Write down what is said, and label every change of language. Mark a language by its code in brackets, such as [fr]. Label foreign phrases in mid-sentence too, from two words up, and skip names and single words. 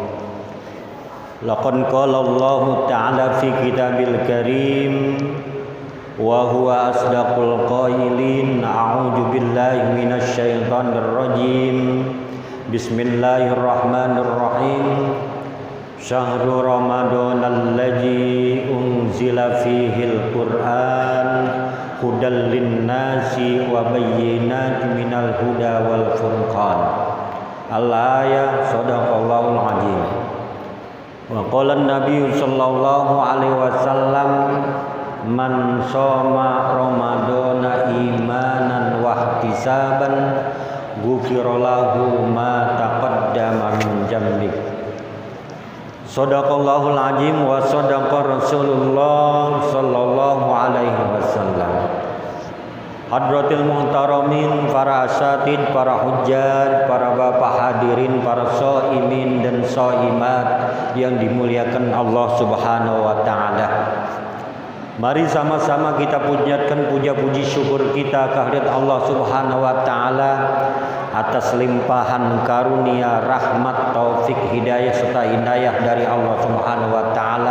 [ar] لقد قال الله تعالى في كتابِ الكريم وهو أصدق القائلين. أعوذ بالله من الشيطان الرجيم. Bismillahirrahmanirrahim. شهر رمضان الذي أنزل فيه القرآن هدى للناس وبينات من الهدى والفرقان. الآية. صدق الله العظيم. وقال النبي صلى الله عليه وسلم من صام رمضان إيمانا واحتسابا غفر له ما تقدم من ذنب. صدق الله العظيم وصدق رسول الله صلى الله عليه وسلم. حضرات المحترمين, [id] para asatid, para hujjat, para bapak hadirin, para shaimin dan shaimat yang dimuliakan Allah [ar] سبحانه وتعالى. [id] Mari sama-sama kita pujikan puja puji syukur kita kehadirat Allah [ar] سبحانه وتعالى [id] atas limpahan karunia, rahmat, taufik, hidayah serta hidayah dari Allah [ar] سبحانه وتعالى.